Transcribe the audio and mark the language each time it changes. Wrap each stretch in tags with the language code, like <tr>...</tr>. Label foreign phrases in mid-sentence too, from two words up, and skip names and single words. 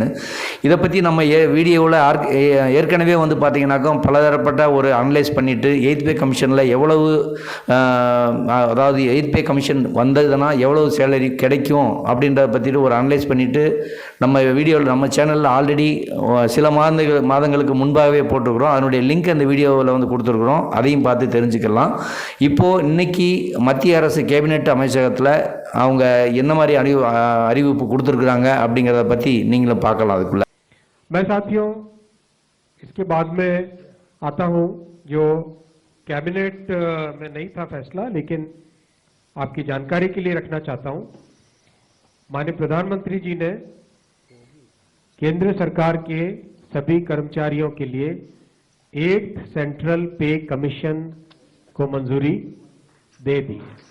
<ta>இதை பற்றி நம்ம வீடியோவில் ஏற்கனவே வந்து பார்த்தீங்கன்னாக்கா பலதரப்பட்ட ஒரு அனலைஸ் பண்ணிவிட்டு 8th</ta> <en>pay commission-il</en> <ta>எவ்வளவு, அதாவது 8th</ta> <en>pay commission</en> <ta>வந்ததுன்னா எவ்வளவு சேலரி கிடைக்கும் அப்படின்றத பற்றிட்டு ஒரு அனலைஸ் பண்ணிவிட்டு நம்ம வீடியோவில் நம்ம சேனலில் ஆல்ரெடி சில மாதங்களுக்கு முன்பாகவே போட்டிருக்கிறோம். அதனுடைய லிங்க் அந்த வீடியோவில் வந்து கொடுத்துருக்குறோம், அதையும் பார்த்து தெரிஞ்சுக்கலாம். இப்போது இன்னைக்கு மத்திய அரசு கேபினெட் அமைச்சகத்தில் அவங்க என்ன மாதிரி அறிவிப்பு கொடுத்துருக்குறாங்க அப்படிங்கிறத பற்றி நீங்களும் பார்க்கலாம். அதுக்குள்ள</ta> <hi>मैं साथियों इसके बाद में आता हूं, जो कैबिनेट में नहीं था फैसला, लेकिन आपकी जानकारी के लिए रखना चाहता हूं। माननीय प्रधानमंत्री जी ने केंद्र सरकार के सभी कर्मचारियों के लिए 8th</hi> <en>central pay commission</en> <hi>को मंजूरी दे दी।</hi>